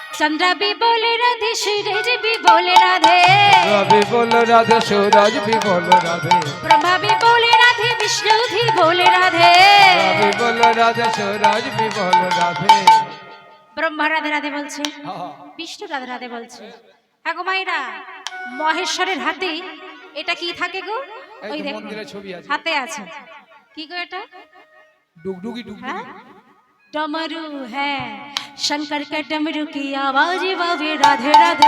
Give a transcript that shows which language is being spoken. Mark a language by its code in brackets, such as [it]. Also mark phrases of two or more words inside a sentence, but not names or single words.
[hi] चंद्र भी बोले राधे सूरज भी बोले राधे रवि बोल राधे सूरज भी बोल राधे ब्रह्मा भी बोले राधे विष्णु भी बोले राधे रवि बोल राधे सूरज भी बोल राधे [bn] ব্রহ্মা রাধে রাধে বলছে, বিষ্ণু রাধে রাধে বলছে। হ্যাঁ গো মায়েরা, মহেশ্বরের হাতে এটা কি থাকে গো? ওই দেখো মন্দিরের ছবি আছে, হাতে আছে। কি গো এটা? [hi] डुगडुगी डुगडुगी हाँ? डमरू है, शंकर का डमरू की आवाज बाबे राधे राधे।